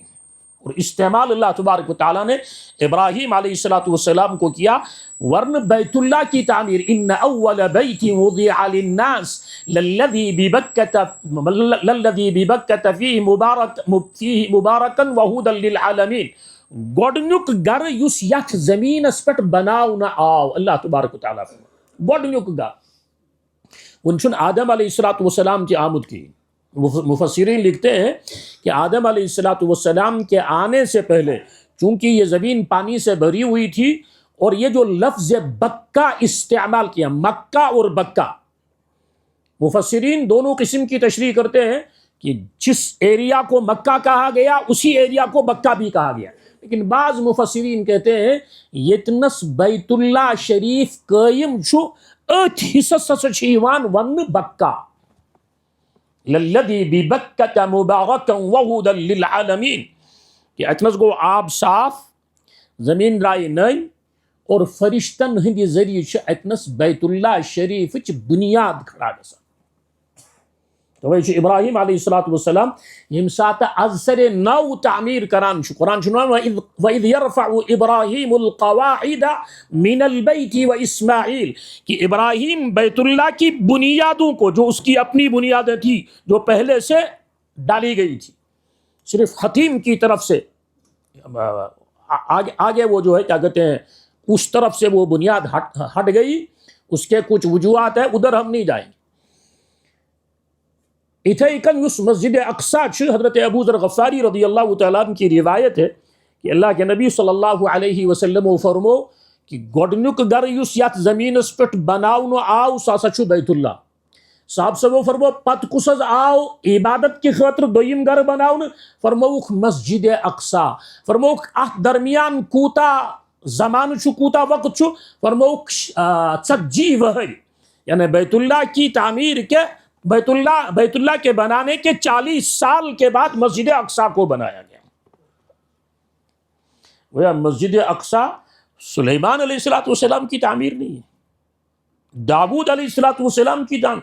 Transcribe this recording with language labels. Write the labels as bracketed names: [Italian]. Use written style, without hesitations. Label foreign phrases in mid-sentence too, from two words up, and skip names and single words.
[Urdu] اور استعمال [Arabic] اللہ تبارک و تعالیٰ [Urdu] نے ابراہیم [Arabic] علیہ الصلوۃ والسلام [Urdu] کو کیا، ورن بیت اللہ کی تعمیر [Arabic] ان اول بیت وضع للناس للذی ببکۃ فیہ مبارکا وہدی للعالمین. [Kashmiri] گۄڈنیُک گھر یُس یتھ زمینس پٮ۪ٹھ بناونہٕ آو، [Arabic] اللہ تبارک و تعالیٰ [Kashmiri] گۄڈنیُک گھر وۄنۍ چھُنہٕ آدم [Arabic] علیہ الصلوۃ والسلام [Kashmiri] تہِ آمُت کِہیٖنۍ. [Urdu] مفسرین لکھتے ہیں کہ آدم [Arabic] علیہ الصلوۃ والسلام [Urdu] کے آنے سے پہلے چونکہ یہ زمین پانی سے بھری ہوئی تھی، اور یہ جو لفظ بکہ استعمال کیا، مکہ اور بکہ، مفسرین دونوں قسم کی تشریح کرتے ہیں کہ جس ایریا کو مکہ کہا گیا اسی ایریا کو بکہ بھی کہا گیا. [Kashmiri] لیکن بعض مفسرین کہتے ہیں یتنس بیت اللہ شریف قائم چھُ اتھ حصص ہسا چھِ یوان وننہٕ بکہ [Arabic] للذی ببکۃ مبارکا وہدی للعالمین، [Kashmiri] کہ اتنس گو آب صاف، زمین درائے نئی، اور فرشتن ہندی ذریعے چھ اتنس بیت اللہ شریف چ بنیاد کھڑا گژھان. تو وہ ابراہیم [Arabic] علیہ الصلوۃ والسلام [Kashmiri] یم سات از سر نو تعمیر کران چھ. [Arabic] قرآن چھ وَإِذْ يَرْفَعُ إِبْرَاهِيمُ الْقَوَاعِدَ مِنَ الْبَيْتِ وَإِسْمَاعِيل، [Urdu] کہ ابراہیم بیت اللہ کی بنیادوں کو، جو اس کی اپنی بنیادیں تھی جو پہلے سے ڈالی گئی تھی، صرف حتیم کی طرف سے آگے وہ جو ہے کیا کہتے ہیں اس طرف سے وہ بنیاد ہٹ گئی. اس کے کچھ وجوہات ہیں، ادھر ہم نہیں جائیں گے. [Kashmiri] اتھے کن اس مسجد اقصی چھ، حضرت ابو ذر غفاری [Arabic] رضی اللہ تعالیٰ عنہ [Urdu] کی روایت ہے کہ اللہ کے نبی [Arabic] صلی اللہ علیہ وسلم [Kashmiri] فرمو کہ گۄڈنیُک گھر یُس یتھ زمینس پٮ۪ٹھ بناونہٕ آو سُہ ہسا چھُ بیت اللہ. صاحب صاحبو فرمو پتہ کس حظ آو عبادت کی خاطر دویم گھر بناونہٕ؟ فرموک مسجد اقصی. فرموک اتھ درمیان کوتا زمانہ چھُ، کوتا وقت چھُ؟ فرموک 40 وہر، [Urdu] یعنی بیت اللہ کی تعمیر کے بیت اللہ کے بنانے کے 40 سال کے بعد مسجد اقصی کو بنایا گیا. وہ مسجد اقصی سلیمان [Arabic] علیہ الصلوۃ والسلام [Urdu] کی تعمیر نہیں ہے، داؤد [Arabic] علیہ الصلوۃ والسلام [Urdu] کی تعمیر.